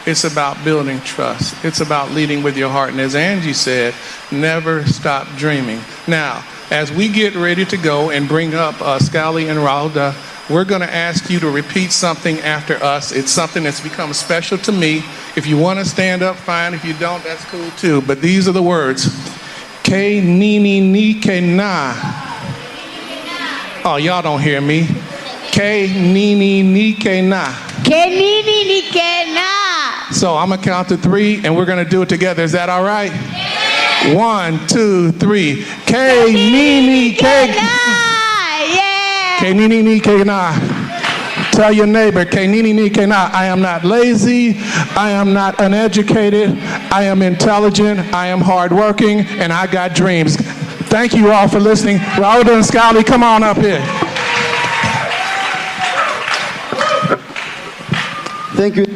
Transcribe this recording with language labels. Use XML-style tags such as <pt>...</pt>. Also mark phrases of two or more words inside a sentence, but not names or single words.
<en>It's about building trust. It's about leading with your heart. And as Angie said, never stop dreaming. Now, as we get ready to go and bring up Scally and Rauda, we're going to ask you to repeat something after us. It's something that's become special to me. If you want to stand up, fine. If you don't, that's cool too. But these are the words. Ke nini ni ke na. Oh, y'all don't hear me. Ke nini ni ke na. Ke nini ni ke na. So I'm going to count to 3 and we're going to do it together. Is that all right? Yeah. 1, 2, 3. Ke nini ke na. Yeah. Ke nini ni ke na. Tell your neighbor, Ke nini ni ke na. I am not lazy. I am not uneducated. I am intelligent. I am hardworking. And I got dreams. Thank you all for listening. Rauda and Scally, come on up here. Thank you.</en>